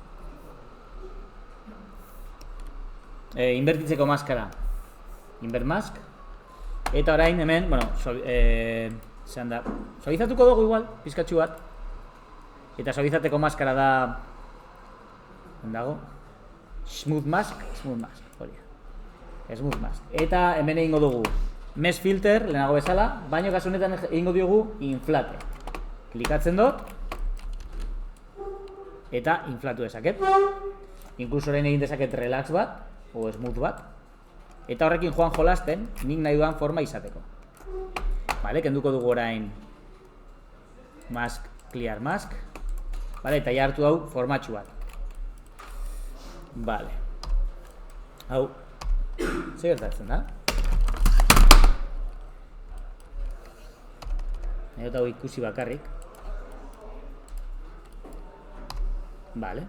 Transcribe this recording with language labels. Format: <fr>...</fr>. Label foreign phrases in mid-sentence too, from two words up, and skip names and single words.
<eu>Inbertitzeko maskara.</eu> <en>Invert mask.</en> <eu>Eta orain hemen, bueno, zean da, suavizatuko dugu igual, pizkatxu bat. Eta suavizateko maskara da, dago,</eu> <en>smooth mask, hori. Smooth mask.</en> <eu>Eta hemen egingo dugu</eu> <en>mesh filter,</en> <eu>lehenago bezala, baina kasu honetan egingo diogu inflate. Klikatzen dut. Eta inflatu dezaket. Inkluso orain egin dezaket relax bat, o smooth bat. Eta horrekin joan jolasten, nik nahi duan forma izateko. Vale, kenduko dugu orain mask,</eu> <en>clear mask.</en> <eu>Vale, eta ja hartu hau formatxu bat. Vale. Hau, ze gertatzen da? Nahi dut hau ikusi bakarrik. Vale.</eu>